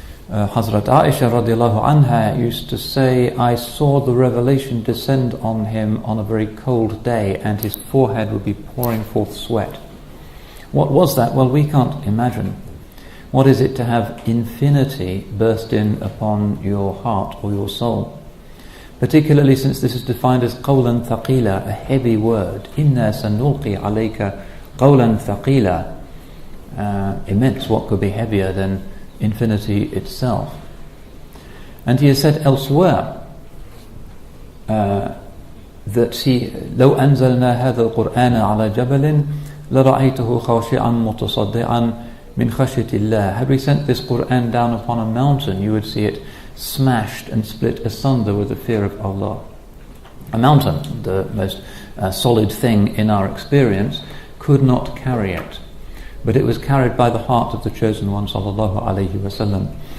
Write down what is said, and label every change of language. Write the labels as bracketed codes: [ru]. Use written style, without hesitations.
[en] Hazrat Aisha radiallahu anha used to say, I saw the revelation descend on him on a very cold day and his forehead would be pouring forth sweat. What was that? Well, we can't imagine. What is it to have infinity burst in upon your heart or your soul? Particularly since this is defined as [ar] قولا ثقيلا, [en] a heavy word. [ar] إنا سنلقي عليك قولا ثقيلا. [en] Immense, what could be heavier than infinity itself? And he has said elsewhere that he [ar] لو أنزلنا هذا القرآن على جبل لرأيته خاشعا متصدعا من خشية الله. [en] Had we sent this Qur'an down upon a mountain, you would see it smashed and split asunder with the fear of Allah. A mountain, the most solid thing in our experience, could not carry it. But it was carried by the heart of the chosen one, sallallahu alayhi wasallam.